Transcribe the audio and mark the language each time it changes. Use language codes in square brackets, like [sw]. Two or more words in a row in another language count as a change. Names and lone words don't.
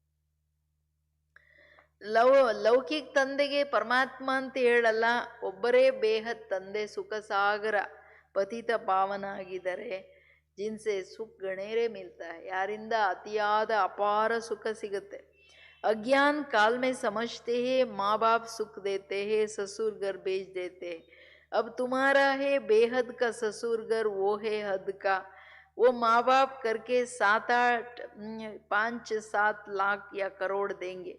[kn] ಲೌಕಿಕ ತಂದೆಗೆ ಪರಮಾತ್ಮ ಅಂತ ಹೇಳಲ್ಲ, ಒಬ್ಬರೇ ಬೇಹದ್ ತಂದೆ ಸುಖ ಸಾಗರ ಪತಿತ ಪಾವನ ಆಗಿದ್ದಾರೆ. [hi] जिनसे सुख घनेरे मिलता है, [kn] ಯಾರಿಂದ ಅತಿಯಾದ ಅಪಾರ ಸುಖ ಸಿಗುತ್ತೆ. [hi] अज्ञान काल में समझते हैं माँ बाप सुख देते हैं, ससुर घर भेज देते हैं. अब तुम्हारा है बेहद का ससुर घर, वो है हद का. वो माँ बाप करके 5-7 लाख या करोड़ देंगे.